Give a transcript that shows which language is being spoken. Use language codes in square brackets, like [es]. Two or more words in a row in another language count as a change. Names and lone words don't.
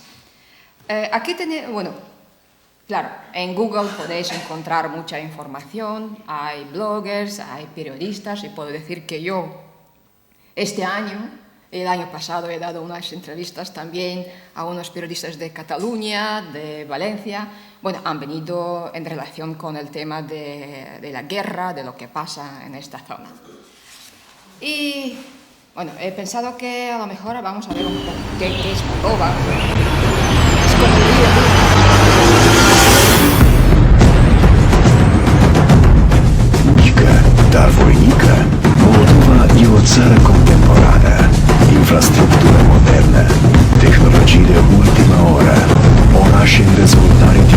[es] Aquí tenemos, bueno, claro, en Google podéis encontrar mucha información, hay bloggers, hay periodistas, y puedo decir que yo este año, el año pasado, he dado unas entrevistas también a unos periodistas de Cataluña, de Valencia. Bueno, han venido en relación con el tema de la guerra, de lo que pasa en esta zona. Y bueno, he pensado que a lo mejor vamos a ver un poco qué es Moldova. Es como [ro] Unica, dar voinică, Moldova e o țară contemporană, infrastructură modernă, tehnologii de ultima oră, orașe în dezvoltare